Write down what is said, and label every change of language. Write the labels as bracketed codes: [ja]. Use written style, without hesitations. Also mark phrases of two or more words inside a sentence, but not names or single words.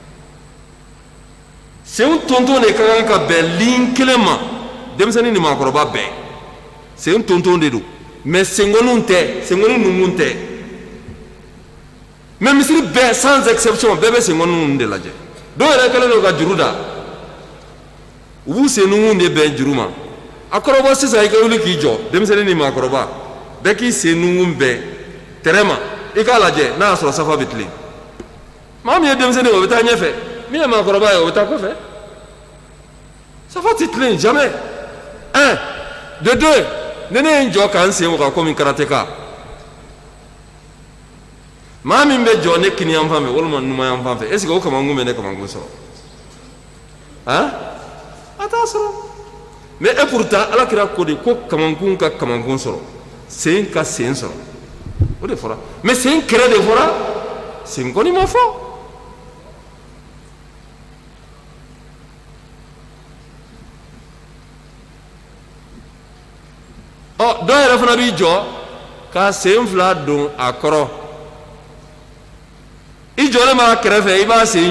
[bm] senw tonton de ka kan ka bɛn ligne kelen ma denmisɛnnin ni maakɔrɔba bɛɛ sen tonton de don mais sengoninw tɛ sengoni numun tɛ mais misiri bɛɛ [fr] sans exception [bm] bɛɛ bɛ sengoninw de lajɛ dɔw yɛrɛ kɛlen don ka juru da u b'u sennunkun de bɛn juru ma a kɔrɔbɔ sisan i ka wuli k'i jɔ denmisɛnnin ni maakɔrɔba bɛɛ k'i sennunkun bɛn tɛrɛ ma i k'a lajɛ n'a y'a sɔrɔ safa bɛ tilen maa min ye denmisɛnnin o bɛ taa ɲɛfɛ min ye maakɔrɔba ye o bɛ taa kɔfɛ safa tɛ tilen [fr] jamais un de deux [bm] ni ne ye n jɔ ka n sen waga komi karateka maa min bɛ jɔ ne kini yan fan fɛ walima numan yan fan fɛ [fr] est ce que [bm] o kamankun bɛ ne kamankun sɔrɔ han a t'a sɔrɔ [fr] mais et pourtant [bm] alakira ko de ko kamankun ka kamankun sɔrɔ sen ka sen sɔrɔ o de fɔra mais sen kɛrɛ de fɔra sen kɔni ma fɔ ɔ dɔ yɛrɛ fana b'i jɔ ka sen fila don a kɔrɔ i jɔlen b'a kɛrɛfɛ i b'a sen